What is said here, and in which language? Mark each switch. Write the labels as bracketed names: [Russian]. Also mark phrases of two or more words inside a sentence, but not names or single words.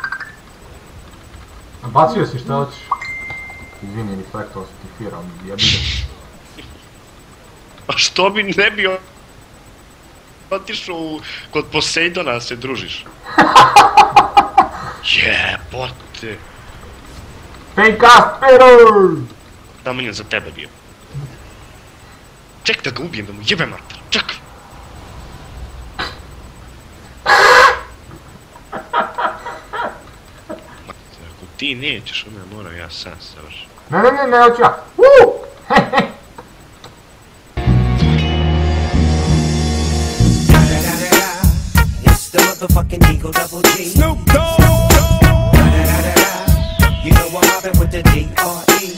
[Serbian] Bacio si šta hoćeš. Izvini, reflektovao si ti Fira, jebi ga. A što bi ne bi otišao kod Poseidona da se družiš? Jebote. [English] Fake cast, Pero! [Serbian] Namenjen za tebe bio. Ček da ga ubijem, da mu jebe mater. Ček. Ako ti nećeš, onda moram ja sam savršiti. Ne, hoću ja. [English] It's the motherfucking Eagle Double G. Snoop Dogg. You know I'm mobbing with the D.R.E.